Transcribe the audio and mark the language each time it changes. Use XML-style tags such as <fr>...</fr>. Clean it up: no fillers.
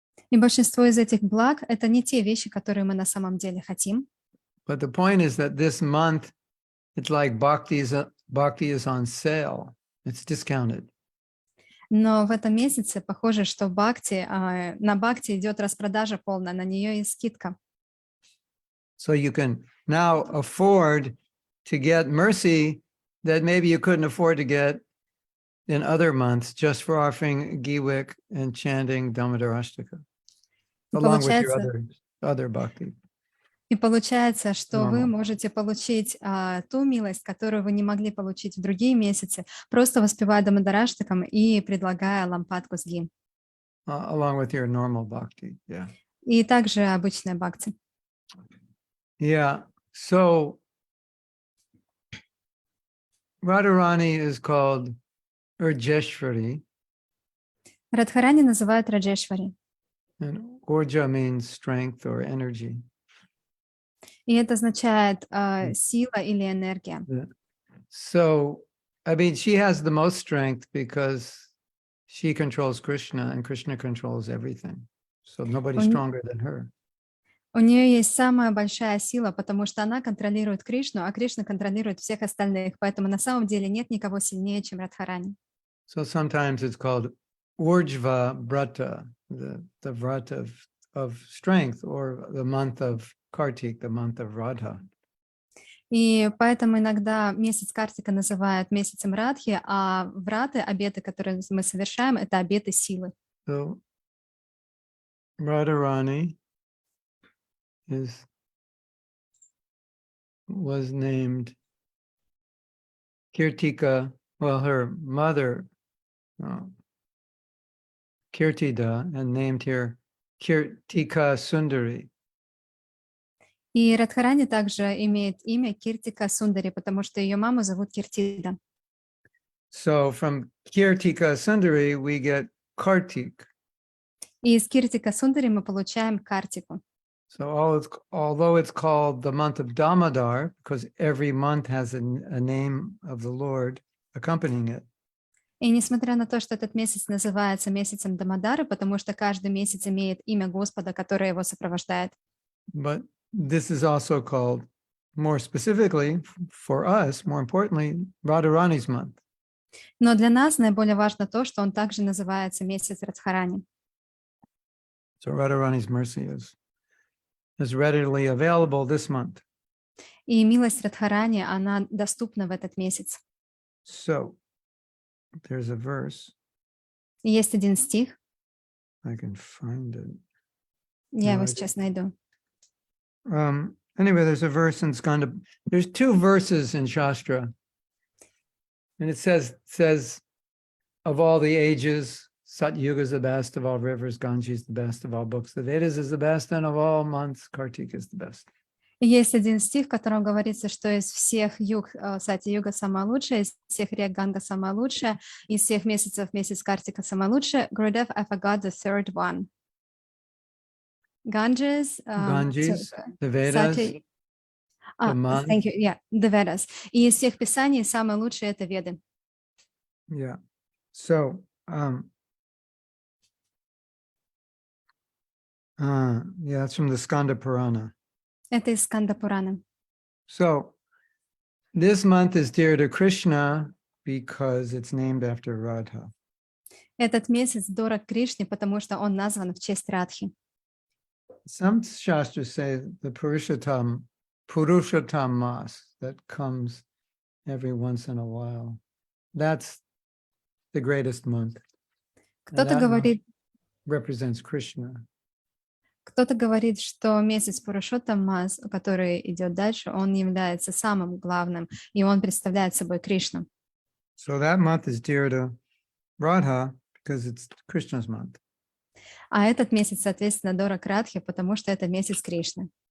<ru>И большинство из этих благ — это не те вещи, которые мы на самом деле хотим.</ru> <en>But the point is that this month, it's like bhakti is on sale. It's discounted.</en> <ru>Но в этом месяце похоже, что на бхакти идет распродажа полная, на нее есть скидка.</ru> <en>So you can now afford to get mercy that maybe you couldn't afford to get in other months just for offering ghee wick and chanting Damodarashtaka, along with your other bhakti.</en> <ru>И получается, что вы Нормально. можете получить ту милость, которую вы не могли получить в другие месяцы, просто воспевая Дамадараштакам и предлагая лампадку с ги.</ru> <en>Along with your normal bhakti, yeah.</en> <ru>И также обычная бхакти.</ru> <en>Yeah, so Radharani is called Urjeshwari,</en> <ru>Радхарани называют Раджешвари.</ru> <en>and Urja means strength or energy.</en> <ru>И это означает сила или энергия.</ru> <en>So, I mean, she has the most strength because she controls Krishna and Krishna controls everything. So nobody's stronger than her.</en> <ru>У нее есть самая большая сила, потому что она контролирует Кришну, а Кришна контролирует всех остальных. Поэтому на самом деле нет никого сильнее, чем Радхарани.</ru> <en>So sometimes it's called Urjva Vrata, the vrata of strength, or the month of Kartik, the month of Radha.</en> <ru>И поэтому иногда месяц Картика называют месяцем Радхи, а враты, обеты, которые мы совершаем, это обеты силы.</ru> <en>So Radharani was named Kirtika, well, her mother, Kirtida, and named here Kirtika Sundari.</en> <ru>И Радхарани также имеет имя Киртика Сундари, потому что ее маму зовут Киртида.</ru> <en>So from Kirtika Sundari, we get Kartik.</en> <ru>И из Киртика Сундари мы получаем Картику.</ru> <en>So although it's called the month of Damodar, because every month has a name of the Lord accompanying it.</en> <ru>И несмотря на то, что этот месяц называется месяцем Дамодары, потому что каждый месяц имеет имя Господа, которое его сопровождает,</ru> <en>but this is also called, more specifically for us, more importantly, Radharani's month.</en> <ru>но для нас наиболее важно то, что он также называется месяц Радхарани.</ru> <en>So Radharani's mercy is readily available this month.</en> <ru>И милость Радхарани, она доступна в этот месяц.</ru> <en>So there's a verse,</en> <ru>И есть один стих,</ru> <en>I can find it.</en> <ru>я его</ru> <en>No,</en> <ru>сейчас найду.</ru> <en>Anyway, there's a verse in Skanda. There's two verses in Shastra. And it says, of all the ages, Satyuga is the best of all rivers, Ganges is the best of all books, the Vedas is the best, and of all months, Kartika is the best.</en> <ru>И есть один стих, в котором говорится, что из всех юг Сати-юга самая лучшая, из всех рек Ганга самая лучшая, из всех месяцев месяц Картика самая лучшая.</ru> <en>Gurudev, I forgot the third one. Ganges, Ganges, the Vedas, Sati, the month. thank you, yeah, the Vedas.</en> <ru>И из всех писаний самое лучшее это Веды.</ru> <en>Yeah. So, yeah, it's from the Skanda Purana.</en> <ru>Это из Сканда Пураны.</ru> <en>So, this month is dear to Krishna because it's named after Radha.</en> <ru>Этот месяц дорог Кришне, потому что он назван в честь Радхи.</ru> <en>Some Shastras say the Purushottam Mas that comes every once in a while. That's the greatest month. And</en> <ru>Кто-то</ru> <en>that month</en> <ru>говорит,</ru> <en>represents Krishna.</en> <ru>Кто-то говорит, что месяц Пурушоттам Мас, который идет дальше, он является самым главным, и он представляет собой Кришну.</ru> <en>So that month is dear to Radha because it's Krishna's month.</en> <ru>А этот месяц, соответственно, дорог Радхе, потому что это месяц Кришны.</ru>